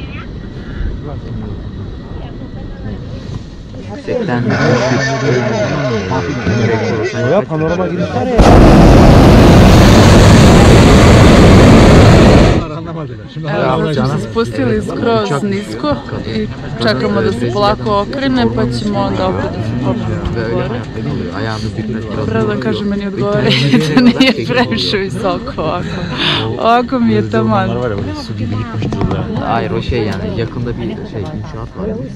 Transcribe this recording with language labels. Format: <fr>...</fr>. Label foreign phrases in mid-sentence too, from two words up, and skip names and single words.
<sr>Evo, sad smo se spustili skroz nisko i čekamo da se polako okrene pa ćemo onda opet da se popnemo gore. Prvo da kažem, meni odgovore da nije previše visoko ovako. Ovako mi je taman.</sr> <tr>Hayır, o şey yani yakında bir şey inşaat var.</tr>